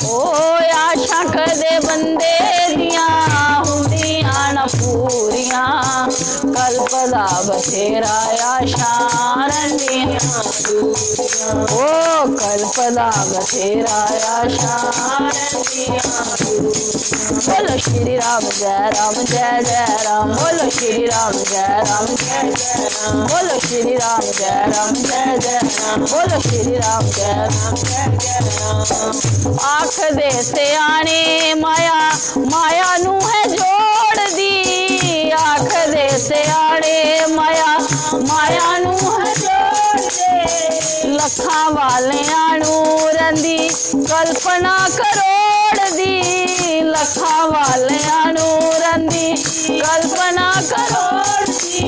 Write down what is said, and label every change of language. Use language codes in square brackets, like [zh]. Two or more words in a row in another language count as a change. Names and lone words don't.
[pa] ਓ ਆਸ਼ਾ ਕਦੇ ਬੰਦੇ ਦੀਆਂ ਹੁੰਦੀਆਂ ਨਾ ਪੂਰੀਆਂ, ਕਲਪਦਾ ਬਥੇਰਾ ਆਸ਼ਾਂ ਰਹਿੰਦੀਆਂ ਅਧੂਰੀਆਂ। ਓ ਕਲਪਦਾ ਬਥੇਰਾ ਆਸ਼ਾਂ ਰਹਿੰਦੀਆਂ ਅਧੂਰੀਆਂ। [hi] बोलो श्री राम जय जय राम, बोलो श्री राम जय जय राम, बोलो श्री राम जय जय राम, बोलो श्री राम जय जय राम। [pa] ਆਖ ਦੇ ਸਿਆਣੇ ਮਾਇਆ ਮਾਇਆ ਨੂੰ ਹੈ ਜੋੜ ਦੀ, ਆਖ ਦੇ ਸਿਆਣੇ ਮਾਇਆ ਮਾਇਆ ਨੂੰ ਹੈ ਜੋੜ ਦੇ, ਲੱਖਾਂ ਵਾਲਿਆਂ ਨੂੰ ਰੰਦੀ ਕਲਪਨਾ ਕਰੋੜ ਦੀ, ਲੱਖਾਂ ਵਾਲਿਆਂ ਨੂੰ ਰੰਦੀ ਕਲਪਨਾ ਕਰੋੜ ਦੀ।